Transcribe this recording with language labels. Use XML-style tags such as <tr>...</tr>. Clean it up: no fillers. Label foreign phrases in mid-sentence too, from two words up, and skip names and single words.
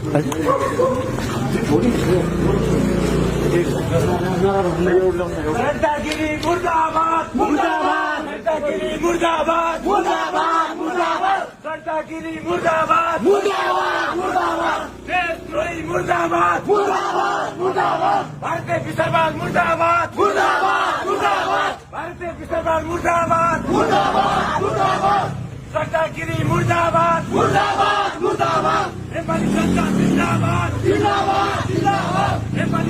<ne>रत्नागिरी मुर्दाबाद मुर्दाबाद रत्नागिरी मुर्दाबाद मुर्दाबाद मुर्दाबाद रत्नागिरी मुर्दाबाद मुर्दाबाद मुर्दाबाद देशद्रोही मुर्दाबाद मुर्दाबाद मुर्दाबाद भारतीय विस्तारवाद मुर्दाबाद मुर्दाबाद मुर्दाबाद भारतीय विस्तारवाद मुर्दाबाद मुर्दाबाद मुर्दाबाद रत्नागिरी मुर्दाबाद मुर्दाबाद मुर्दाबाद नेपाली जनता जिन्दाबाद जिन्दाबाद जिन्दाबाद नेपाली</ne>